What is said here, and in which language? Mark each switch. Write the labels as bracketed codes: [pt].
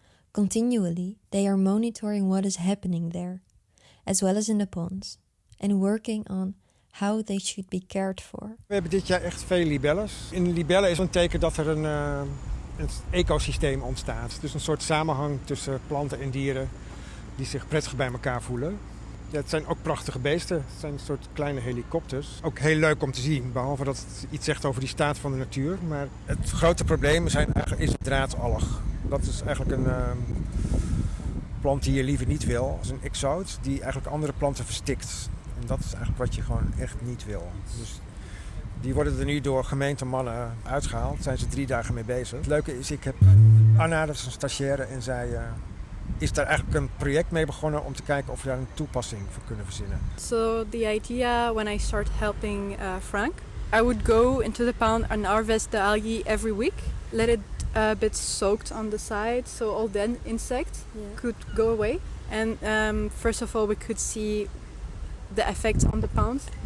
[en] Continually, they are monitoring what is happening there, as well as in the ponds, and working on how they should be cared for. [nl] We hebben dit jaar echt veel libelles. In libellen is een teken dat er een ecosysteem ontstaat. Dus een soort samenhang tussen planten en dieren die zich prettig bij elkaar voelen. Ja, het zijn ook prachtige beesten. Het zijn een soort kleine helikopters. Ook heel leuk om te zien, behalve dat het iets zegt over die staat van de natuur. Maar het grote probleem is het draadalg. Dat is eigenlijk een plant die je liever niet wil. Als een exoot die eigenlijk andere planten verstikt. En dat is eigenlijk wat je gewoon echt niet wil. Dus die worden er nu door gemeentemannen uitgehaald. Daar zijn ze 3 dagen mee bezig. Het leuke is, ik heb Anna, dat is een stagiaire, en zij is daar eigenlijk een project mee begonnen om te kijken of we daar een toepassing voor kunnen verzinnen. [en] So the idea when I started helping Frank, I would go into the pond and harvest the algae every week, let it a bit soaked on the side, so all the insects could go away. And first of all, we could see the effect on the pond.